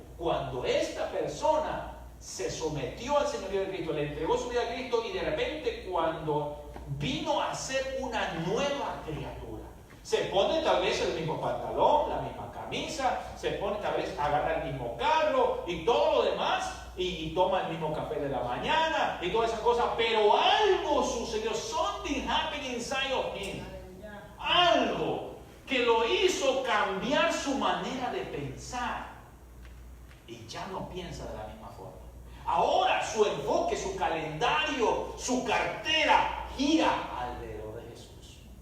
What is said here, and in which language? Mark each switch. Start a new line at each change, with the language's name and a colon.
Spanish: Cuando esta persona se sometió al señorío de Cristo, le entregó su vida a Cristo, y de repente cuando vino a ser una nueva criatura, se pone tal vez el mismo pantalón, la misma camisa, se pone tal vez, agarra el mismo carro y todo lo demás, y toma el mismo café de la mañana y todas esas cosas, pero algo sucedió.
English: Something happened inside of him.
Spanish: Algo que lo hizo cambiar su manera de pensar, y ya no piensa de la misma forma. Ahora su enfoque, su calendario, su cartera gira alrededor de Jesús.